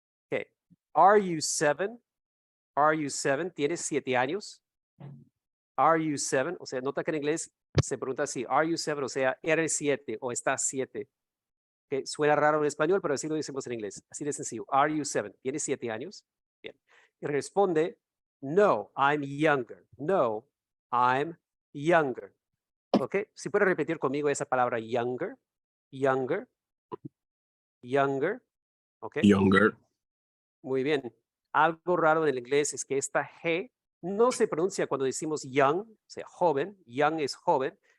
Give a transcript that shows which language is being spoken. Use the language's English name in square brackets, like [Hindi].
[English] Ok. Are you 7? Are you 7? [Spanish] ¿Tienes 7 años? [English] Are you 7? [Spanish] O sea, nota que en inglés se pregunta así, [English] are you 7? [Spanish] O sea, eres 7 o estás 7. Que suena raro en español, pero así lo decimos en inglés. Así de sencillo. [English] Are you 7? [Spanish] ¿Tienes 7 años? Bien. Y responde, no, [English] I'm younger. No, I'm younger. ¿Ok? [Spanish] Si puede repetir conmigo esa palabra younger. [English] Younger. Younger. ¿Ok? Younger. [Spanish] Muy bien. Algo raro en el inglés es que esta G no se pronuncia cuando decimos young, o sea, joven. Young es joven.